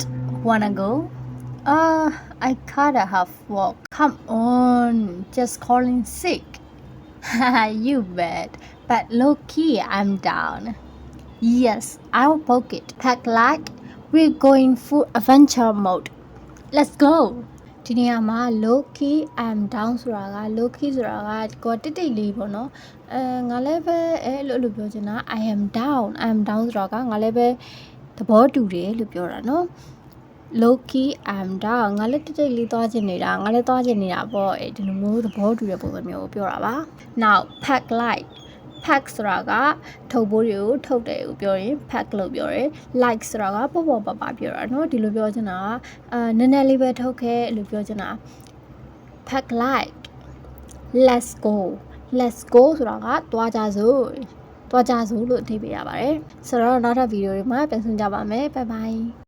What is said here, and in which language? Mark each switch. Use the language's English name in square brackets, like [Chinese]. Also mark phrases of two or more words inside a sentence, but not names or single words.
[English] Wanna go? I kinda have work. Come on, just calling sick. Haha, you bet. But low-key, I'm down. Yes, I'll book it. Pack like we're going full adventure mode. Let's go. [Burmese] ဒီနေရာမှာ [English] low key I'm down [Burmese] ဆိုတာက [English] low key [Burmese] ဆိုတာကကိုတိတ်တိတ်လေးပေါ့နော်ငါလည်းပဲအဲ့လိုပြောချင်တာ [English] I am down [Burmese] ဆိုတာကငါလည်းပဲသဘောတူတယ်လို့ပြောတာနော် [English] low key I'm down [Burmese] ငါလည်းတိတ်တိတ်လေးသွားချင် နေတာငါလည်းသွားချင်နေတာပေါ့အဲ့ဒီလိုမျိုးသဘောတူတဲ့ပုံစံမျိုးကိုပြောတာပါ [English] Now pack light [Burmese] pack ဆိုတာကထုတ်ပိုးတွေကိုထုတ်တယ်ကိုပြောရင် pack လို့ပြောတယ် like ဆိုတာကပေါ့ပေါ့ပါပါပြောတာเนาะဒီလိုပြောချင်တာနည်းနည်းလေးပဲထုတ်ခဲ့လို့ပြောချင်တာ [English] pack like let's go [Burmese] ဆိုတာကသွားကြစို့လို့အဓိပ္ပာယ်ရပါတယ်ဆိုတော့နောက်ထပ်ဗီဒီယိုတွေမှာပြန်ဆုံကြပါမယ် [English] bye bye